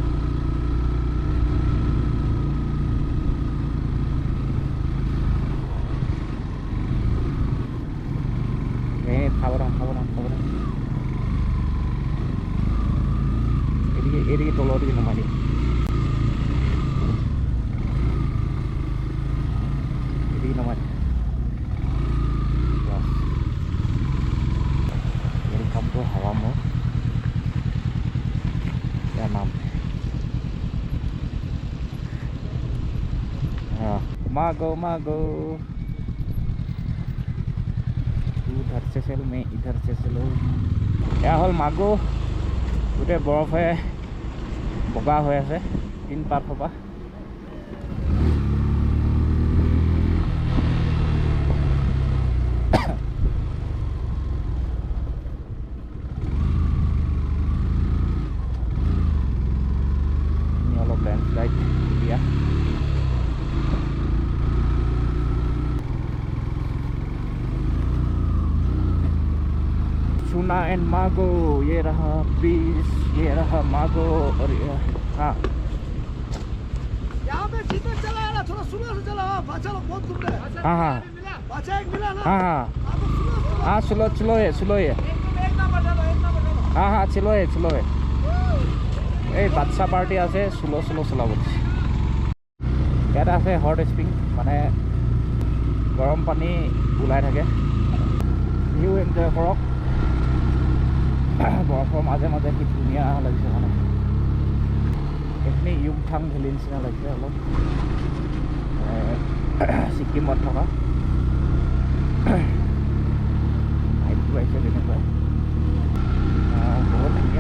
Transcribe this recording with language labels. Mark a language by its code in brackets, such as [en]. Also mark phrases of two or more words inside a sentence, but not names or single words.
[as] খাবনা এদিকে তলৰ দিকে নমাই দিম, এদিকে নমাই দিম। [en] welcome to [hi] हवा मोड़, क्या नाम है? हाँ मागो उधर से चलो, मैं इधर से चलो। [as] এয়া হ'ল মাগো, গোটেই বৰফে বগা হৈ আছে তিন পাতৰ পৰা। অলপ লেণ্ডশ্লাইড দিয়া। [hi] चूना एंड मागो, ये रहा बीच, ये रहा मागो। और हाँ यहाँ पे जीते चला है ना, थोड़ा सुबह से चला। बाचा लोग बहुत घूम रहे हैं। हाँ बाचा एक मिला ना। हाँ हाँ स्लो है एक नंबर डालो। हाँ स्लो है। [as] এই বাচ্চা পাৰ্টি আছে, স্লো চলাব দিছে। ইয়াত আছে [en] hot spring, [as] মানে গৰম পানী ওলাই থাকে, [en] view enjoy [as] কৰক। বৰফৰ মাজে মাজে কি ধুনীয়া লাগিছে, মানে এইখিনি ইউমথাং ভেলী নিচিনা লাগিছে অলপ, ছিকিমত থকা নাইটটো আহিছে তেনেকুৱাই, বহুত ধুনীয়া।